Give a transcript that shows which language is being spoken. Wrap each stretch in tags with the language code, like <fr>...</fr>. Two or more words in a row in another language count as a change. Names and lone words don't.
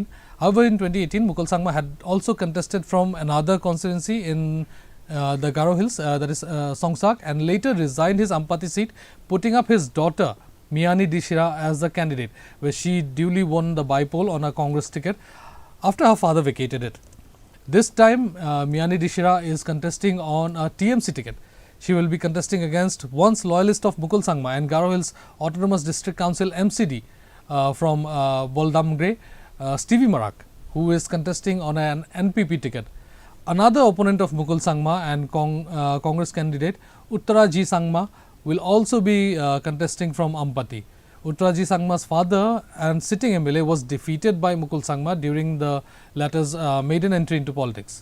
<en>However, in 2018, Mukul Sangma had also contested from another constituency in the Garo Hills, that is Songsak, and later resigned his Ampati seat, putting up his daughter Miani Dishira as the candidate, where she duly won the by-poll on a Congress ticket after her father vacated it. This time, Miani Dishira is contesting on a TMC ticket. She will be contesting against once loyalist of Mukul Sangma and Garo Hills Autonomous District Council MCD from Boldamgre, Stevie Marak, who is contesting on an NPP ticket. Another opponent of Mukul Sangma and Congress candidate Uttara Ji Sangma will also be contesting from Ampati. Uttara Ji Sangma's father and sitting MLA was defeated by Mukul Sangma during the latter's maiden entry into politics.</en>